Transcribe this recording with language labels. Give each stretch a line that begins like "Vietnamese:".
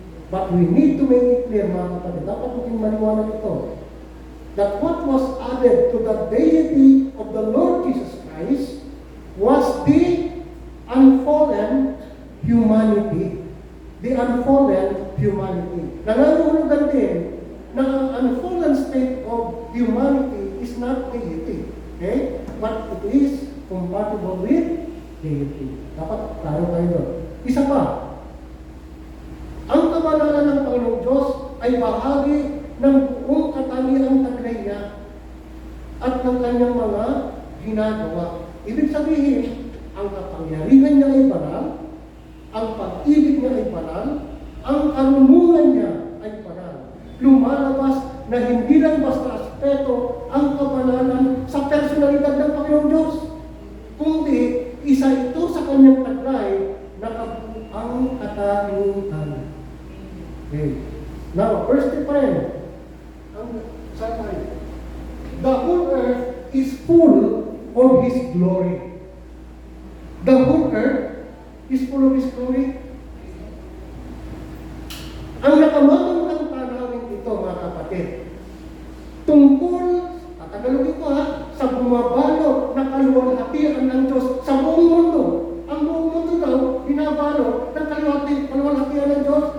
English: But we need to make it clear,
Filipino: mga kapatid, dapat maging maliwanag ito,
English: that what was added to the deity of the Lord Jesus Christ was the unfallen humanity. The unfallen humanity.
Filipino: Nangangahulugan din na ang
English: unfallen state of humanity is not deity. Okay? But it is compatible with deity.
Filipino: Dapat klaro tayo doon. Isa pa, ang kabanalan ng Panginoong Diyos ay bahagi ng buong katangiang taglay niya at ng kanyang mga ginagawa. Ibig sabihin, ang kapangyarihan niya ay banal, ang pag-ibig niya ay banal, ang karunungan niya ay banal. Lumalabas na hindi lang basta aspeto ang kabanalan sa personalidad ng Panginoon Diyos, kundi isa ito sa kanyang taglay na ang katalinutan. Okay.
English: Now, verse 10,
Filipino: ang sabi,
English: the whole earth is full of His glory. The whole earth is full of His glory.
Filipino: Ang nakamagang ng tanawin ito, mga kapatid, tungkol, tagalogin ko sa bumabalot na kaluwalhatian ng Diyos sa buong mundo. Ang buong mundo daw, binabalot ng kaluwalhatian ng Diyos.